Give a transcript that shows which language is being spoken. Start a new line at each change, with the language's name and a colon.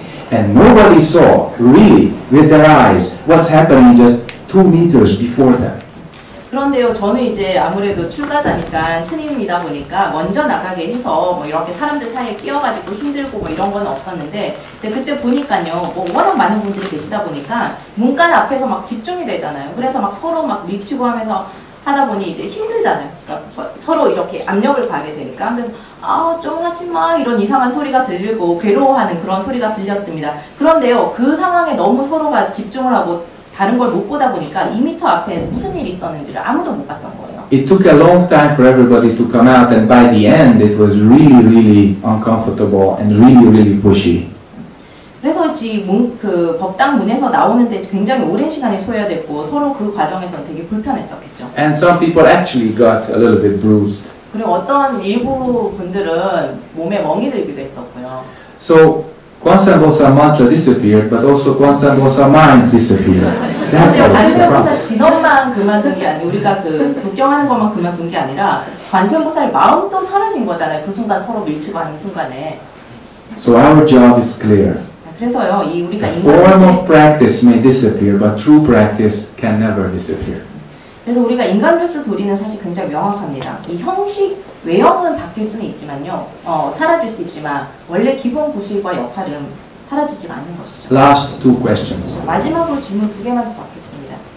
English: And nobody saw, really, with their eyes, what's happening just 2 meters before them.
Korean: 그런데요, 저는 이제 아무래도 출가자니까 스님이다 보니까 먼저 나가게 해서 뭐 이렇게 사람들 사이에 끼어가지고 힘들고 뭐 이런 건 없었는데 이제 그때 보니까요, 뭐 워낙 많은 분들이 계시다 보니까 문간 앞에서 막 집중이 되잖아요. 그래서 막 서로 막 밀치고 하면서 하다 보니 이제 힘들잖아요. 그러니까 서로 이렇게 압력을 가게 되니까 그래서 좀 하지 마 이런 이상한 소리가 들리고 괴로워하는 그런 소리가 들렸습니다. 그런데요, 그 상황에 너무 서로가 집중을 하고 다른 걸 못 보다 보니까 2m 앞에 무슨 일이 있었는지를 아무도 못 봤던 거예요.
English: It took a long time for everybody to come out, and by the end it was really uncomfortable and really pushy.
Korean: 그래서 그 법당 문에서 나오는데 굉장히 오랜 시간이 소요됐고 서로 그 과정에서는 되게 불편했었겠죠.
English: And some people actually got a little bit bruised.
Korean: 그리고 어떤 일부 분들은 몸에 멍이 들기도 했었고요.
English: So Kwansan-Bosa mantra disappeared, but also Kwansan-Bosa mind disappeared. That was the problem.
Korean: 관세음보살 진언만 그만둔 게 아니라 우리가 그 독경하는 것만 그만둔 게 아니라 관세음보살 마음도 사라진 거잖아요. 그 순간 서로 밀치고 하는 순간에.
English: So our job is clear.
Korean: 그래서요, 이 우리가
English: The form of practice may disappear, but true practice can never disappear.
Korean: 그래서 우리가 인간교수 도리는 사실 굉장히 명확합니다. 이 형식, 외형은 바뀔 수는 있지만요, 사라질 수 있지만 원래 기본 구실과 역할은 사라지지 않는 것이죠.
English: Last 2 questions.
Korean: 마지막으로 질문 2개만 더 받겠습니다.